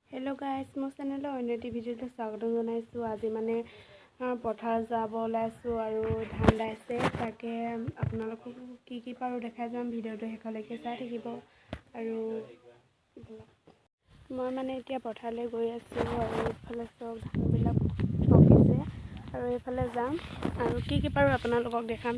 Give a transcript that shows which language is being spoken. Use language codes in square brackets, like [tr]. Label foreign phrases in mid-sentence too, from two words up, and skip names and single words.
[en] hello guys [as] মোৰ চেনেল অন্য এটি ভিডিঅ' স্বাগত জনাইছোঁ। আজি মানে পথাৰ যাব ওলাইছোঁ আৰু ধান দাইছে তাকে আপোনালোকক কি পাৰো দেখাই যাম। ভিডিওটো শেষলৈকে চাই থাকিব। আৰু মই মানে এতিয়া পথাৰলৈ গৈ আছোঁ আৰু ইফালে চব ধানবিলাক পকিছে আৰু এইফালে যাম আৰু কি পাৰো আপোনালোকক দেখাম।